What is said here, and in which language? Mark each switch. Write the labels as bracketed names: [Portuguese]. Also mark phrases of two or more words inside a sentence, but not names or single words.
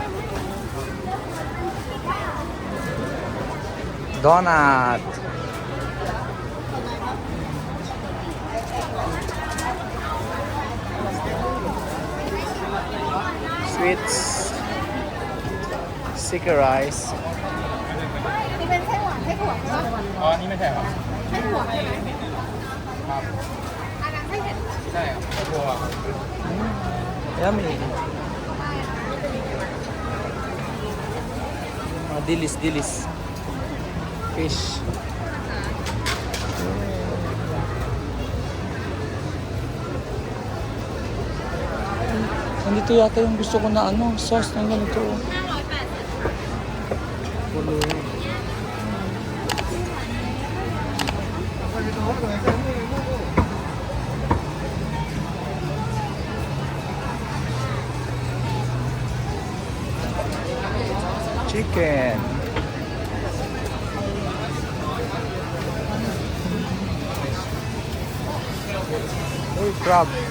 [English] Donut. Sweets. Sticky rice. [Thai] นี่เป็นไส้หวานไส้ถั่วใช่ไหม อ๋อนี่ไม่ใช่ครับ ไส้ถั่วใช่ไหม ครับ อันนั้นไส้เห็ด ใช่ครับตัว [English] Yummy. Dilis. Fish. [Filipino] Nandito yata yung gusto ko na sauce ng ganito. 580 Pulo. [English] Chicken. Crab.